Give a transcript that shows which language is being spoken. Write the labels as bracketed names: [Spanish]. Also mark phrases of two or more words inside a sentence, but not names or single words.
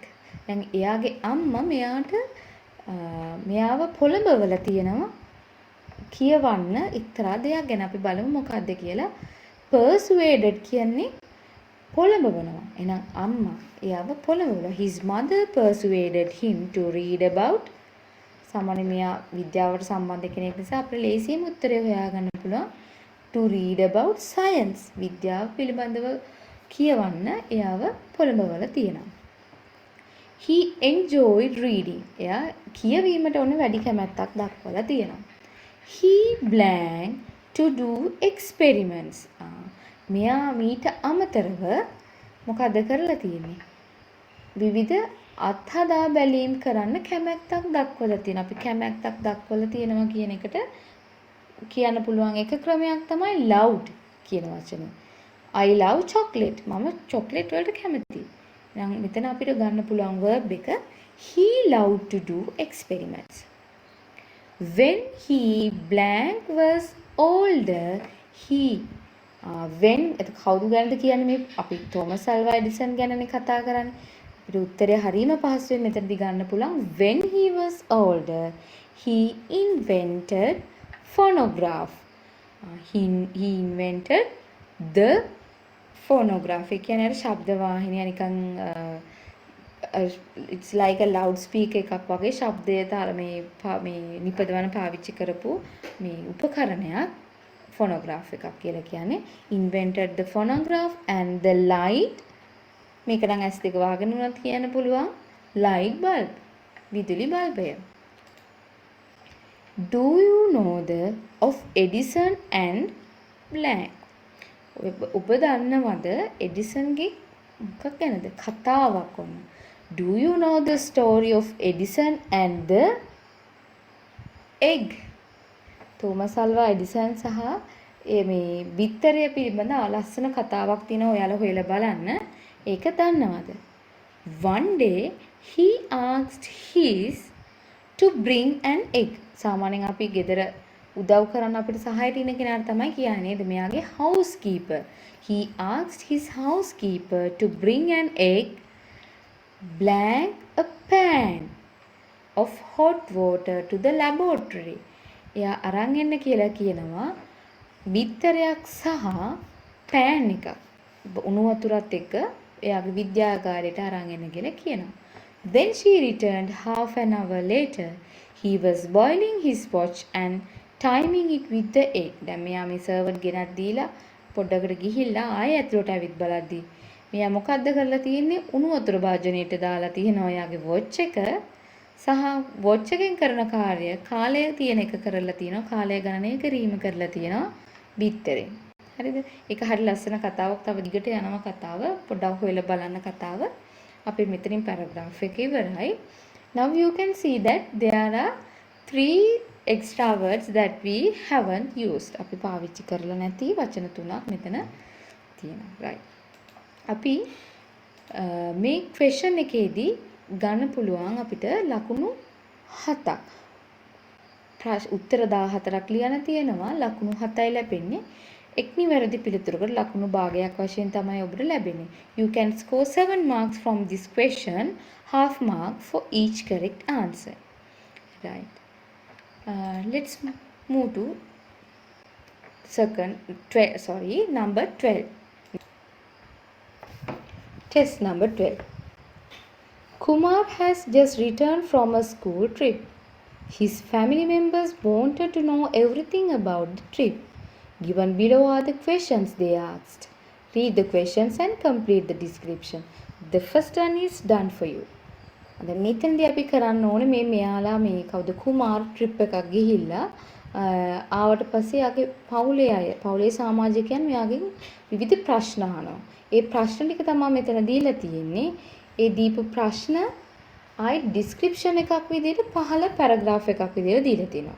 [Sinhala] දැන් එයාගේ අම්මා මෙයාව පොළඹවලා තියෙනවා කියවන්න එක්තරා දෙයක් ගැන. අපි බලමු මොකක්ද කියලා. persuaded කියන්නේ පොළඹවනවා. එහෙනම් අම්මා එයාව පොළඹවලා. [English] His mother persuaded him to read about. [Sinhala] සාමාන්‍ය මෙයා විද්‍යාවට සම්බන්ධ කෙනෙක් නිසා අපිට ලේසියෙන් උත්තරේ හොයාගන්න පුළුවන්. [English] to read about science. [Sinhala] විද්‍යාව පිළිබඳව කියවන්න එයාව පොළඹවලා තියෙනවා. [English] He enjoyed reading. [Sinhala] එයා කියවීමට ඕන වැඩි කැමැත්තක් දක්වලා තියෙනවා. [English] He blank to do experiments. [Sinhala] මෙයා මීට අමතරව මොකද කරලා තියෙන්නේ? විවිධ අත්හදා බැලීම් කරන්න කැමැත්තක් දක්වලා තියෙනවා. අපි කැමැත්තක් දක්වලා තියෙනවා කියන එකට කියන්න පුළුවන් එක ක්‍රමයක් තමයි loved කියන වචනේ. [English] I love chocolate. [Sinhala] මම chocolate වලට කැමතියි. දැන් මෙතන අපිට ගන්න පුළුවන් verb එක [English] he loved to do experiments. When he blank was older, he when [Sinhala] කවුරු ගැනද කියන්නේ මේ අපි තෝමස් අල්වා එඩිසන් ගැනනේ කතා කරන්නේ. අපිට උත්තරය හරීම පහසුවෙන් මෙතනදි ගන්න පුළුවන්. [English] When he was older, he invented phonograph. He invented the phonograph. [Sinhala] ඒ කියන්නේ ශබ්ද වාහිනිය නිකන් [English] it's like a loudspeaker [Sinhala] එකක් වගේ ශබ්දය මේ නිපදවන පාවිච්චි කරපු මේ උපකරණයක් phonograph එකක් කියලා කියන්නේ. [English] invented the phonograph and the light. [Sinhala] මේක නම් S2 වහගෙන උනත් කියන්න පුළුවන් [English] light bulb. [Sinhala] විදුලි බල්බය. [English] Do you know the of Edison and blank? [Sinhala] ඔබ දන්නවද එඩිසන්ගේ මොකක් ගැනද? කතාවක් ඔන්න. [English] Do you know the story of Edison and the egg? [Sinhala] තෝමස් අල්වා එඩිසන් සහ මේ බිත්තරය පිළිබඳ ලස්සන කතාවක් තියෙනවා. ඔයාලා හොයලා බලන්න. ඒක දන්නවද? [English] One day he asked his to bring an egg. [Sinhala] සාමාන්‍යයෙන් අපි ගෙදර උදව් කරන්න අපිට සහායට ඉන්න කෙනාට තමයි කියන්නේ නේද? මෙයාගේ housekeeper. [English] He asked his housekeeper to bring an egg, blank a pan of hot water to the laboratory. [Sinhala] එයා අරන් එන්න කියලා කියනවා බිත්තරයක් සහ පෑන් එකක්. උණු වතුරත් එක්ක එයාගේ විද්‍යාගාරයට අරන් එන්න කියලා කියනවා. [English] Then she returned half an hour later. He was boiling his watch and timing it with the egg. [Sinhala] දැන් මෙයා මේ සර්වර් ගෙනත් දීලා පොඩ්ඩකට ගිහිල්ලා ආයෙ ඇතුළට ඇවිත් බලද්දි මෙයා මොකද්ද කරලා තියෙන්නේ? උණු වතුර භාජනයට දාලා තියෙනවා එයාගේ වොච් එක සහ වොච් එකෙන් කරන කාලය තියෙන එක කරලා තියෙනවා. කාලය ගණනය කිරීම කරලා තියෙනවා බිත්තරෙන්. හරිද? ඒක හරි ලස්සන කතාවක්. තව දිගට යනවා කතාව. පොඩ්ඩක් හොයලා බලන්න කතාව. අපි මෙතනින් පැරග්‍රාෆ් එක ඉවරයි. [English] Now you can see that there are 3 extra words that we haven't used. [Sinhala] අපි පාවිච්චි කරලා නැති වචන තුනක් මෙතන තියෙනවා. right. අපි මේ question එකේදී ගන්න පුළුවන් අපිට ලකුණු 7ක්. උත්තර 14ක් ලියන්න තියෙනවා. ලකුණු 7යි ලැබෙන්නේ. එක් නිවැරදි පිළිතුරකට ලකුණු භාගයක් වශයෙන් තමයි ඔබට ලැබෙන්නේ. [English] You can score 7 marks from this question, half mark for each correct answer. Right. Let's move to number 12. Test number 12. Kumar has just returned from a school trip. His family members wanted to know everything about the trip. Given below are the questions they asked. Read the questions and complete the description. The first one is done for you. [Sinhala] දැන් මෙතනදී අපි කරන්න ඕනේ මෙයාලා මේ කවුද කුමාර් ට්‍රිප් එකක් ගිහිල්ලා ආවට පස්සේ යාගේ පවුලේ සමාජිකයන් මෙයාගෙන් විවිධ ප්‍රශ්න අහනවා. ඒ ප්‍රශ්න ටික තමයි මෙතන දීලා තියෙන්නේ. ඒ දීපු ප්‍රශ්න ආයි ඩිස්ක්‍රිප්ෂන් එකක් විදිහට පහළ පැරග්‍රාෆ් එකක් විදිහට දීලා තියෙනවා.